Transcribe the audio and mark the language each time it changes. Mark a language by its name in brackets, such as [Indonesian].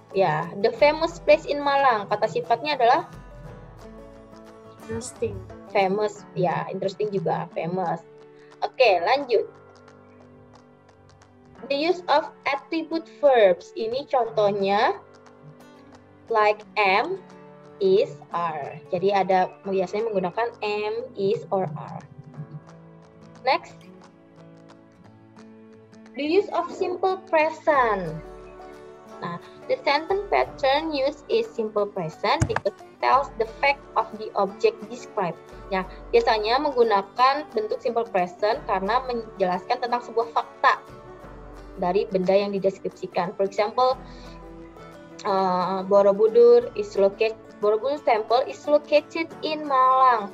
[English] ya, the famous place in Malang, [Indonesian] kata sifatnya adalah [English] Interesting. famous, ya, interesting juga, famous. [Indonesian] Oke, lanjut. [English] The use of attribute verbs. [Indonesian] Ini contohnya [English] like am, is, are. [Indonesian] Jadi ada biasanya menggunakan am, is, or are. Next. [English] The use of simple present. Nah, the sentence pattern used is simple present because it tells the fact of the object described. [Indonesian] Nah, biasanya menggunakan bentuk simple present karena menjelaskan tentang sebuah fakta dari benda yang dideskripsikan. [English] For example, Borobudur Temple is located in Malang.